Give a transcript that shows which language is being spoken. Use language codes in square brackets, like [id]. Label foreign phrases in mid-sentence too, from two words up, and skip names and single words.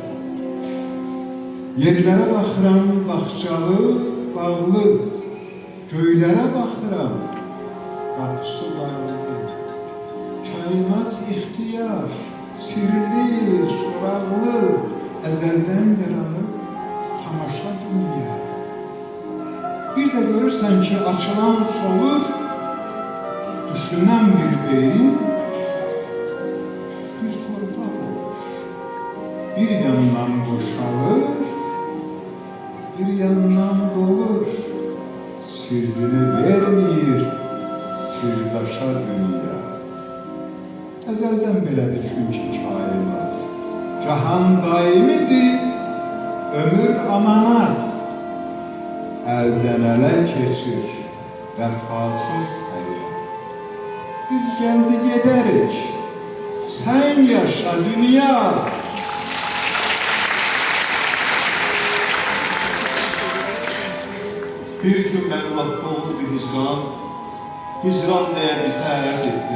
[tr] Yerlere bakıram bahçalı, bağlı, göylere bakıram, kapısı bağlı. Kainat ihtiyar, [az] sirli, soraqlı, əzəldən yaranıb tamaşa dünya. Bir de görürsən ki açılan solur, düşünən bir beyin, bir torpaq olur. Bir yandan boşalır, bir yandan dolur. Sirrini vermir, sirdaşa dünya. Əzəldən belədir çünki kainat. Cahan daimidir, ömür amanat. [tr] Elden ele keçir, vefasız hayat. Biz geldi giderik, sen yaşa dünya. Bir gün beni vakti oldu hicran, hicran diye bir seyahat ettim.